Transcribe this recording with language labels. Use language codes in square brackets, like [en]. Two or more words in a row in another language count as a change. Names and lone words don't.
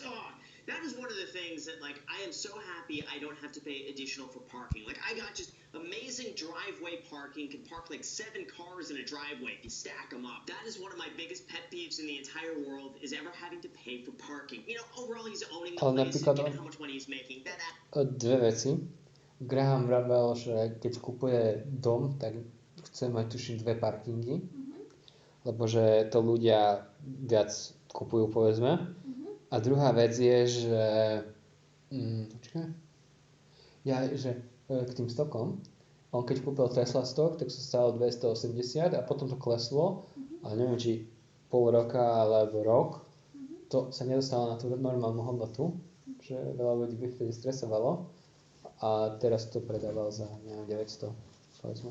[en] Oh, that is one of the things that, like, I am so happy I don't have to pay additional for parking. Like, I got just amazing driveway parking, can park like 7 cars in a driveway if you stack them up. That is one of my biggest pet peeves in the entire world, is ever having to pay for parking. You know, overall he's owning the [sk] Ale [en] place, and [sk] napríklad [en] given how much money he's making, that [sk] Dve veci. Graham vravel, že keď kupuje dom, tak chce mať tuším 2 parkingy, lebo že to ľudia viac kupujú, povedzme. A druhá vec je, že že k tým stokom, on keď kúpil Tesla stok, tak sa stalo 280 a potom to kleslo a neviem, či pol roka alebo rok, to sa nedostalo na tú normálnu hodnotu, že veľa ľudí by vtedy stresovalo a teraz to predával za, neviem, 900, povedzme.